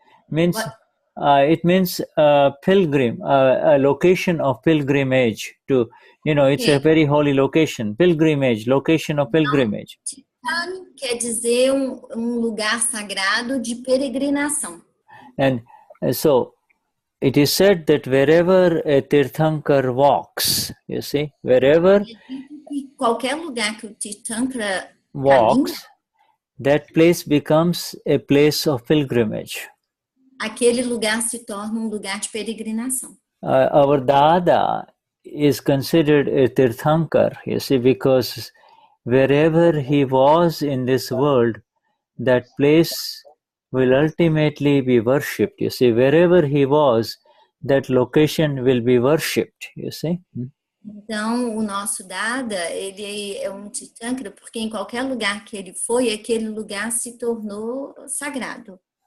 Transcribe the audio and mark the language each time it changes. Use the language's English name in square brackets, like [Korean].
[English] means it means pilgrim, a location of pilgrimage to, it's a very holy location, pilgrimage, location of pilgrimage. [Portuguese] Tirthan quer dizer lugar sagrado de peregrinação. [English] And so it is said that wherever a Tirthankar walks, you see, wherever [Portuguese] Qualquer lugar que o Tirthankara [English] walks, that place becomes a place of pilgrimage. [Portuguese] Aquele lugar se torna lugar de peregrinação. [English] Our Dada is considered a Tirthankar, you see, because wherever he was in this world, that place will ultimately be worshipped. You see, wherever he was, that location will be worshipped, you see. [Portuguese] Então, o nosso Dada, ele é Tirthankara porque em qualquer lugar que ele foi, aquele lugar se tornou sagrado.